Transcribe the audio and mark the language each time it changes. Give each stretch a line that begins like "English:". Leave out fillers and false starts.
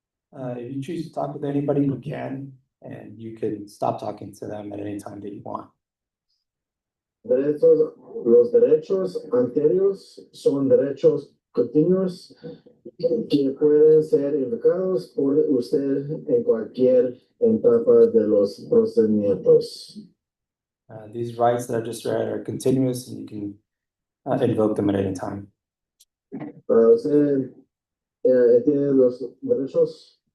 English: If you choose to talk with anybody, you can, and you can stop talking to them at any time that you want.
Spanish: Los derechos anteriores son derechos continuos que pueden ser invocados por usted en cualquier etapa de los procedimientos.
English: These rights that I just read are continuous and you can invoke them at any time.
Spanish: Usted tiene los derechos.